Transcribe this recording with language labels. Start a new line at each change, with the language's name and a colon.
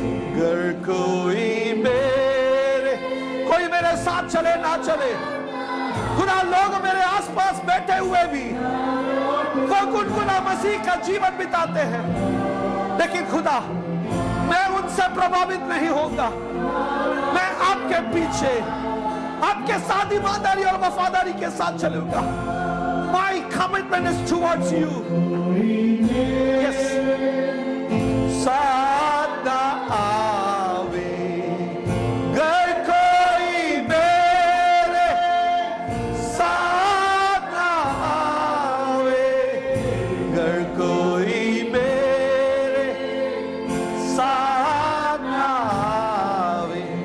Hindi: अगर कोई मेरे साथ चले ना चले, खुदा लोग मेरे आसपास बैठे हुए भी वो गुनगुना मसीह का जीवन बिताते हैं, लेकिन खुदा मैं उनसे प्रभावित नहीं होगा। मैं आपके पीछे, आपके साथ ईमानदारी और वफादारी के साथ चलूंगा।
English: My commitment is towards you. Yes.
Hindi: साथ ना आवे, अगर कोई मेरे साथ ना आवे, अगर कोई मेरे साथ ना आवे,